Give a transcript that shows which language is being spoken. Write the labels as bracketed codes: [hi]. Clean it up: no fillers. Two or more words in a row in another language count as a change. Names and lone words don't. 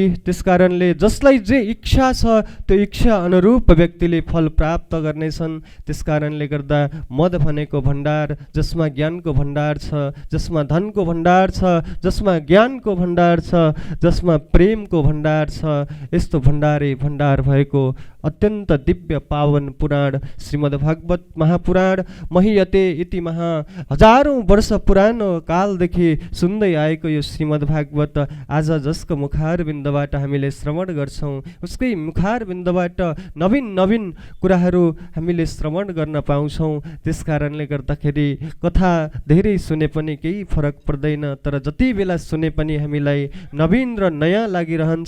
[ne] त्यसकारणले जसलाई जे इच्छा छ त्यो इच्छा अनुरूप व्यक्तिले फल प्राप्त गर्नेछन्। त्यसकारणले गर्दा मद भनेको भण्डार, जसमा ज्ञानको भण्डार छ, जसमा धनको भण्डार छ, जसमा ज्ञानको भण्डार छ, जसमा प्रेमको भण्डार छ। यस्तो भण्डारे भण्डार भएको अत्यन्त दिव्य पावन पुराण श्रीमद्भागवत महापुराण [sa] महियते इति महा, [ne] हजारौँ वर्ष पुरानो कालदेखि सुन्दै आएको यो श्रीमद्भागवत आज जसको मुखारबिन्दबाट हामीले श्रवण गर्छौँ, उसकै मुखारबिन्दबाट नवीन नवीन कुराहरू हामीले श्रवण गर्न पाउँछौँ। त्यसकारणले गर्दाखेरि कथा धेरै सुने पनि केही फरक पर्दैन, तर जति बेला सुने पनि हामीलाई नवीन र नयाँ लागिरहन्छ।